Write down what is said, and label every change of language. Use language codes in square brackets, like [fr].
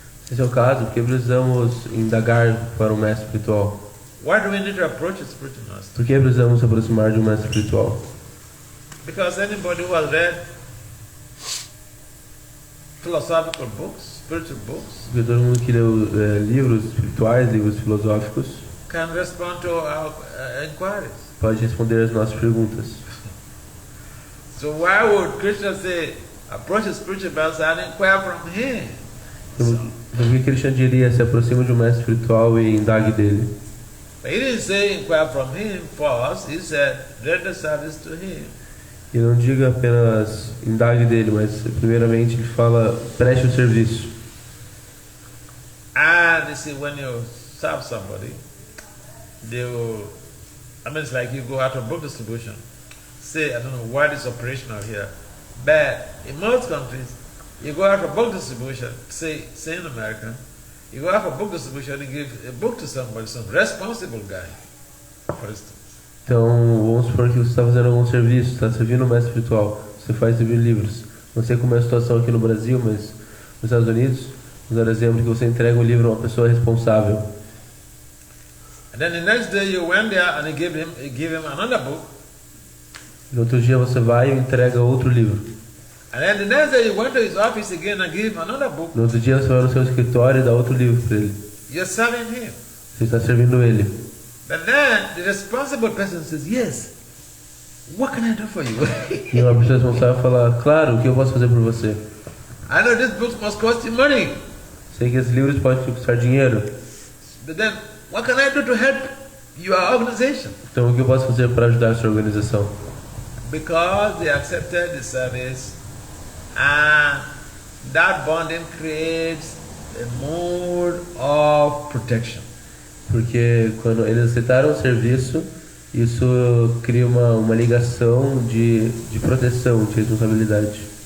[pt] Se esse é o caso, por que precisamos indagar para um mestre espiritual? [en] Why do we need to approach a spiritual master? [pt] Por que precisamos se aproximar de um mestre espiritual? [en] Because anybody who has read philosophical books, spiritual books, [pt] Porque todo mundo que leu livros espirituais, livros filosóficos, [en] can respond to our inquiries. [pt] pode responder as nossas perguntas. [en] So why would Krishna say, approach a spiritual master and inquire from him? [pt] Então, por que Krishna diria se aproxima de um mestre espiritual e indague dele? [en] But he didn't say inquire from him first, he said render service to him. [pt] E não diga apenas indague dele, mas primeiramente ele fala preste o serviço. [en] And you see, when you serve somebody, they will, I mean, it's like you go out of book distribution. Say, I don't know why this operational here, but in most countries, you go out for book distribution, say in America, you go out for book distribution and give a book to somebody, some responsible guy, for instance. [pt] Então, vamos supor que você está fazendo algum serviço, está servindo um mestre espiritual, você faz distribuir livros. Não sei como é a situação aqui no Brasil, mas nos Estados Unidos, vamos dar exemplo que você entrega um livro a uma pessoa responsável. [en] And then the next day you went there and you give him another book. [pt] No outro dia você vai e entrega outro livro. [en] And then the next day you went to his office again and give him another book. [pt] No outro dia você vai no seu escritório e dá outro livro para ele. [en] You're serving him. [pt] Você está servindo ele. [en] But then the responsible person says, yes, what can I do for you? [pt] E uma pessoa responsável fala, claro, o que eu posso fazer por você? [en] I know these books must cost you money. [pt] Sei que esses livros podem te custar dinheiro. [en] But then, what can I do to help your organization? [pt] Então o que eu posso fazer para ajudar a sua organização? [en] Because they accepted the service, and that bonding creates a mood of protection. [pt] Porque quando eles aceitaram o serviço, isso cria uma ligação de proteção, de responsabilidade.